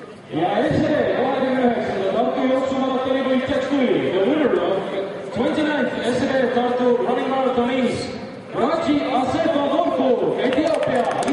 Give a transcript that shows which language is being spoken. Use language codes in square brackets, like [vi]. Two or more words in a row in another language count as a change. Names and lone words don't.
[et] ja SED 29. Tartu jooksumaratoni võitjaks tuli [en] the winner of 29th SED Tartu running marathon is Raji Assefa-Dorfu, Ethiopia.